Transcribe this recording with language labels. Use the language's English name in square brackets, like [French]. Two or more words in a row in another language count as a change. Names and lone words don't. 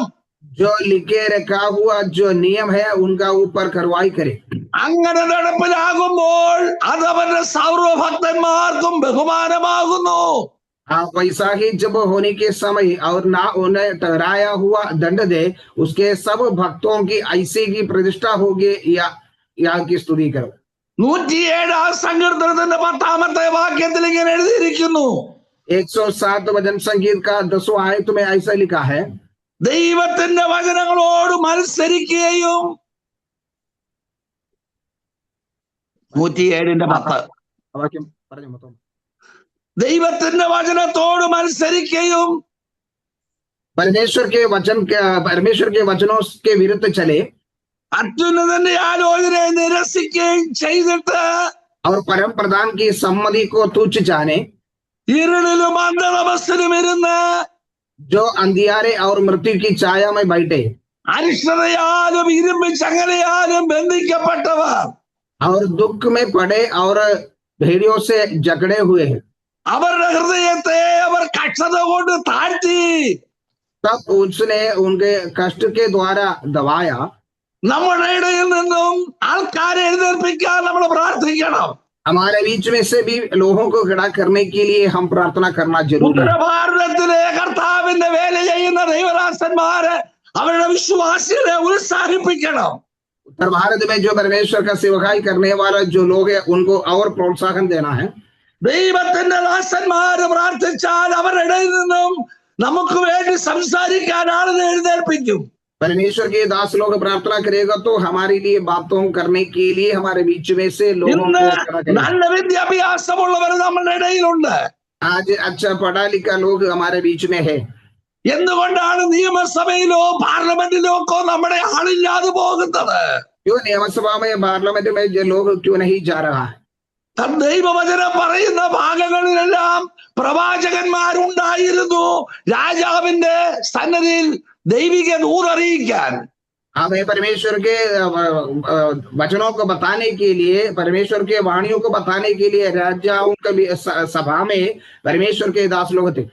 [Hindi] जो लिखे रखा हुआ जो नियम है उनका ऊपर कार्रवाई करे। [Malayalam] അങ്ങനെ നടപ്പിലാകുമ്പോൾ അത് അവരുടെ സർവഭക്തന്മാർക്കും ബഹുമാനമാകുന്നു. [Hindi] वैसा ही जब होने के समय और ना उन्हें ठहराया हुआ दंड दे, उसके सब भक्तों की ऐसी की प्रतिष्ठा होगी या यहाँ की स्तुति करो। [Malayalam] 107 സങ്കീർത്തനത്തിന്റെ 10-ാമത്തെ വാക്യത്തിൽ ഇങ്ങനെ എഴുതിയിരിക്കുന്നു. [Hindi] 107 भजन संगीत का 10वां आयत में ऐसा लिखा है। [Malayalam] ദൈവത്തിന്റെ വചനങ്ങളോട് മത്സരിക്കുകയും 107:10. വാക്യം പറഞ്ഞു മൊത്തം. ദൈവത്തിന്റെ വചനത്തോട് മത്സരിക്കുകയും [Hindi] परमेश्वर के वचनों के विरुद्ध चले [Malayalam] അത്യുന്നതന്റെ ആലോചനയെ നിരസിക്കുകയും ചെയ്തിട്ട് [Hindi] और परम प्रधान की सम्मति को तुच्छ जाने, [Malayalam] ഇരുളിലും അന്ധതമസ്സിലും ഇരുന്ന് [Hindi] जो अंधियारे और मृत्यु की छाया में बैठे [Malayalam] അരിഷ്ടതയാലും ഇരുമ്പ് ചങ്ങലയാലും ബന്ധിക്കപ്പെട്ടവർ [Hindi] और दुख में पड़े और भेड़ियों से जकड़े हुए हैं, [Malayalam] അവരുടെ ഹൃദയത്തെ അവർ കക്ഷത കൊണ്ട് താഴ്ത്തി [Hindi] तब उसने उनके कष्ट के द्वारा दबाया. [Malayalam] നമ്മുടെ ഇടയിൽ നിന്നും ആൾക്കാരെ എഴുന്നേൽപ്പിക്കാൻ നമ്മൾ പ്രാർത്ഥിക്കണം. [Hindi] हमारे बीच में से भी लोगों को खड़ा करने के लिए हम प्रार्थना करना जरूरी है. [Malayalam] ഉത്തരഭാരതത്തിലെ കർത്താവിന്റെ വേല ചെയ്യുന്ന ദൈവദാസന്മാര് അവരുടെ വിശ്വാസികളെ ഉത്സാഹിപ്പിക്കണം. [Hindi] उत्तर भारत में जो परमेश्वर का सेवकाई करने वाला जो लोग हैं उनको और प्रोत्साहन देना है. [Malayalam] ദൈവത്തിന്റെ ദാസന്മാര് പ്രാർത്ഥിച്ചാൽ അവരുടെ ഇടയിൽ നിന്നും നമുക്ക് വേണ്ടി സംസാരിക്കാൻ ആളുകളെ എഴുന്നേൽപ്പിക്കും. [Hindi] परमेश्वर के दास लोग प्रार्थना करेगा तो हमारे लिए बातों करने के लिए हमारे बीच में से लोगों [Malayalam] ഇന്ന് [Hindi] को खड़ा करेगा. [Malayalam] നല്ല വിദ്യാഭ്യാസമുള്ളവർ നമ്മുടെ ഇടയിലുണ്ട്. [Hindi] आज अच्छा पढ़ा लिखा लोग हमारे बीच में है. [Malayalam] എന്തുകൊണ്ടാണ് നിയമസഭയിലോ പാർലമെന്റിലോ ഒക്കെ നമ്മുടെ ആളില്ലാതെ പോകുന്നത്? [Hindi] क्यों नियमसभा में पार्लियामेंट में जो लोग क्यों नहीं जा रहा है? [Malayalam] ദൈവവചനം പറയുന്ന ഭാഗങ്ങളിലെല്ലാം പ്രവാചകന്മാരുണ്ടായിരുന്നു രാജാവിന്റെ സന്നദ്ധിയിൽ ദൈവിക ദൂതറിയിക്കാൻ. [Hindi] हमें परमेश्वर के वचनों को बताने के लिए, परमेश्वर के वाणियों को बताने के लिए राजाओं के सभा में परमेश्वर के दास लोग थे.